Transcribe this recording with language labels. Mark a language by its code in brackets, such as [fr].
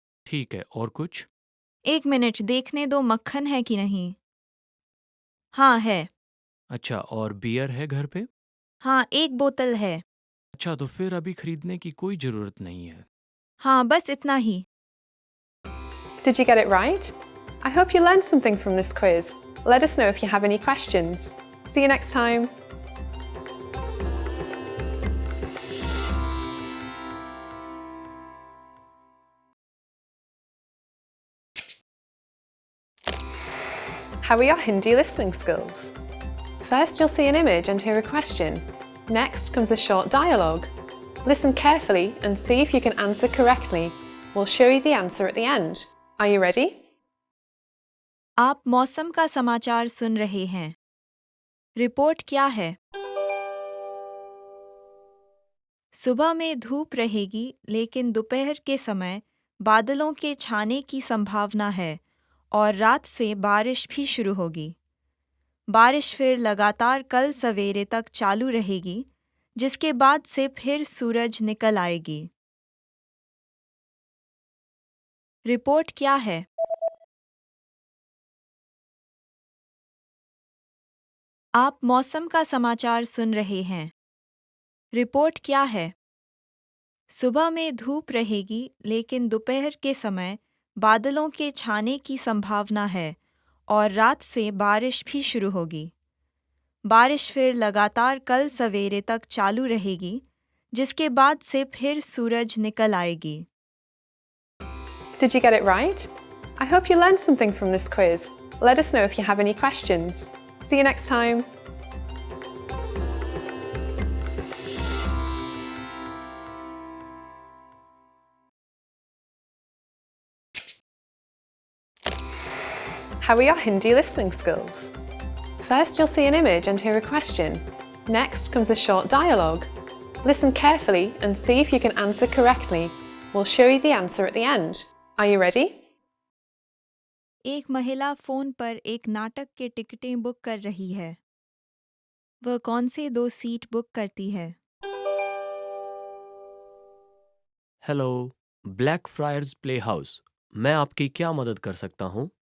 [hi] ठीक है, और कुछ? एक मिनट देखने दो मक्खन है कि नहीं। हाँ है। अच्छा, और बियर है घर पे? हाँ, एक बोतल है। अच्छा, तो फिर अभी खरीदने की कोई ज़रूरत नहीं है। हाँ, बस इतना ही। [en] Did you get it right? I hope you learned something from this quiz. Let us know if you have any questions. See you next time. How are your Hindi listening skills? First, you'll see an image and hear a question. Next comes a short dialogue. Listen carefully and see if you can answer correctly. We'll show you the answer at the end. Are you ready? [hi] आप मौसम का समाचार सुन रहे हैं। Report क्या है? सुबह में धूप रहेगी लेकिन दोपहर के समय बादलों के छाने की संभावना है और रात से बारिश भी शुरू होगी। बारिश फिर लगातार कल सवेरे तक चालू रहेगी, जिसके बाद से फिर सूरज निकल आएगी। रिपोर्ट क्या है? आप मौसम का समाचार सुन रहे हैं। रिपोर्ट क्या है? सुबह में धूप रहेगी लेकिन दोपहर के समय बादलों के छाने की संभावना है और रात से बारिश भी शुरू होगी। बारिश फिर लगातार कल सवेरे तक चालू रहेगी, जिसके बाद से फिर सूरज निकल आएगी। [en] Did you get it right? I hope you learned something from this quiz. Let us know if you have any questions. See you next time. How are your Hindi listening skills? First, you'll see an image and hear a question. Next comes a short dialogue. Listen carefully and see if you can answer correctly. We'll show you the answer at the end. Are you ready? [hi] एक महिला phone पर एक नाटक के टिकटें book कर रही है। वह कौन से दो सीट बुक करती है? Hello, black fryers play house. मैं आपकी क्या मदद कर सकता हूँ?